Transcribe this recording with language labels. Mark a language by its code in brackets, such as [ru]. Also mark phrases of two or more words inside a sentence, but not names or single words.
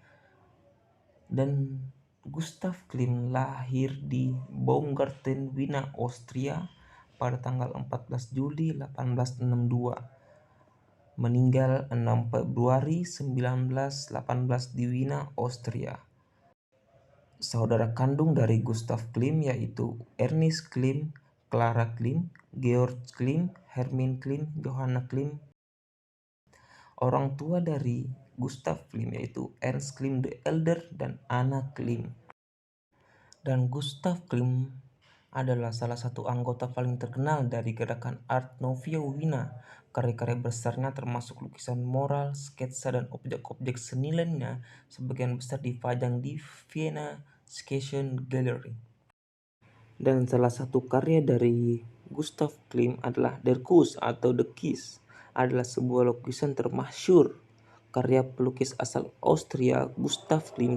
[id] Dan Gustav Klimt lahir di Baumgarten, Wina, Austria pada tanggal 14 Juli 1862. Meninggal 6 Februari 1918 di Wina, Austria. Saudara kandung dari Gustav Klimt yaitu Ernst Klimt, Clara Klimt, Georg Klimt, Hermin Klimt, Johanna Klimt. Orang tua dari Gustav Klimt yaitu Ernst Klimt the Elder dan Anna Klimt. Dan Gustav Klimt adalah salah satu anggota paling terkenal dari gerakan Art Nouveau Wina. Karya-karya besarnya termasuk lukisan mural, sketsa, dan objek-objek seni lainnya sebagian besar dipajang di Vienna Station Gallery. Dan salah satu karya dari Gustav Klimt adalah Der Kuss atau The Kiss, adalah sebuah lukisan termasyhur karya pelukis asal Austria Gustav Klimt.